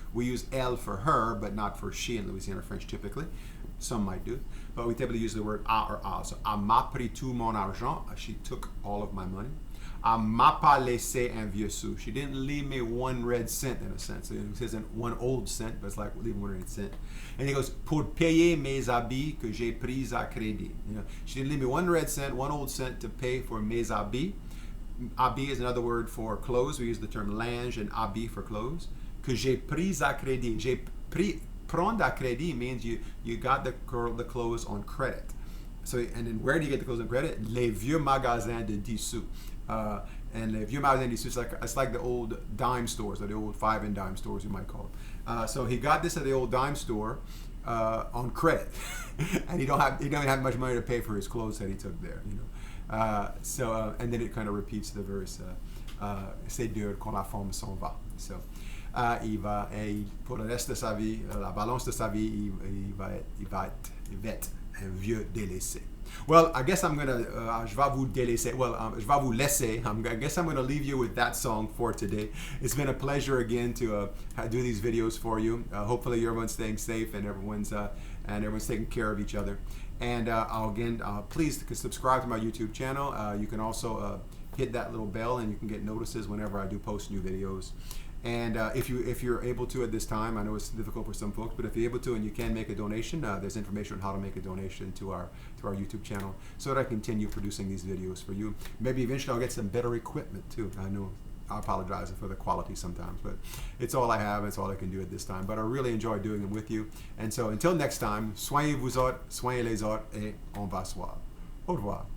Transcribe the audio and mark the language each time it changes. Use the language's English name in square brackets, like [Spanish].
[English] We use elle for her, but not for she in Louisiana French typically. Some might do, but we typically use the word a or al. So, [French] "A m'a pris tout mon argent." [English] She took all of my money. [French] "A m'a pas laissé un vieux sou." [English] She didn't leave me one red cent, in a sense. It isn't one old cent, but it's like leaving 1 red cent. And he goes, [French] "Pour payer mes habits que j'ai pris à crédit." [English] She didn't leave me 1 red cent, 1 old cent to pay for [French] mes habits. [English] Habit is another word for clothes. We use the term linge and habit for clothes. [French] Que j'ai pris à crédit. Prendre à crédit [English] means you got the clothes on credit. So, and then where do you get the clothes on credit? [French] Les vieux magasins de 10 sous. [English] And [French] les vieux magasins de 10 sous, [English] it's like the old dime stores, or the old 5 and dime stores, you might call it. So he got this at the old dime store on credit, and he don't have much money to pay for his clothes that he took there. And then it kind of repeats the verse. [French] C'est dur quand la femme s'en va. So il va, pour le reste de sa vie, la balance de sa vie, il va être un vieux délaissé. [English] Well, I guess I'm gonna, [French] je vais vous délaisser. Well, je vais vous laisser. [English] I guess I'm gonna leave you with that song for today. It's been a pleasure again to do these videos for you. Hopefully everyone's staying safe and everyone's taking care of each other. And please subscribe to my YouTube channel. You can also hit that little bell and you can get notices whenever I do post new videos. And if you're able to at this time, I know it's difficult for some folks, but if you're able to and you can make a donation, there's information on how to make a donation to our YouTube channel so that I continue producing these videos for you. Maybe eventually I'll get some better equipment too. I know I apologize for the quality sometimes, but it's all I have. It's all I can do at this time. But I really enjoy doing them with you. And so until next time, [French] soignez vous autres, soignez les autres, et on va se voir. Au revoir.